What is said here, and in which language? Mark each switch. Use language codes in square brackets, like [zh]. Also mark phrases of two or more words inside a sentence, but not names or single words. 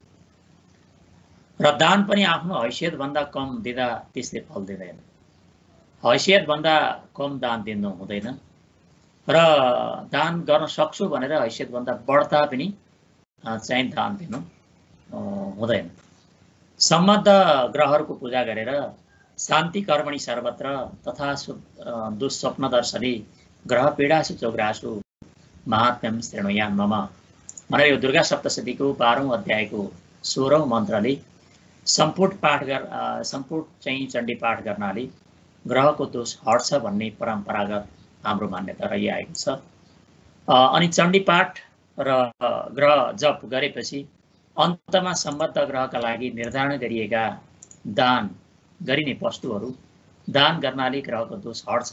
[ne] र दान पनि आफ्नो हैसियतभन्दा कम दिँदा त्यसले फल दिँदैन। हैसियतभन्दा कम दान दिनु हुँदैन र दान गर्न सक्छु भनेर हैसियतभन्दा बढ्ता पनि चाहिँ दान दिनु हुँदैन। सम्बद्ध ग्रहहरूको पूजा गरेर [sa] शान्ति कर्मणि सर्वत्र तथा दुःस्वप्न दर्शने ग्रह पीडासु चौग्रासु महात्म्यम श्रेणुयान् मम [ne] भनेर यो दुर्गा सप्तशतीको 12औं अध्यायको 16औं मन्त्रले सम्पुट चाहिँ चण्डी पाठ गर्नाले ग्रहको दोष हट्छ भन्ने परम्परागत हाम्रो मान्यता रहिआएको छ। अनि चण्डी पाठ र ग्रह जप गरेपछि अन्तमा सम्बद्ध ग्रहका लागि निर्धारण गरिएका दान गरिने वस्तुहरू दान गर्नाले ग्रहको दोष हट्छ।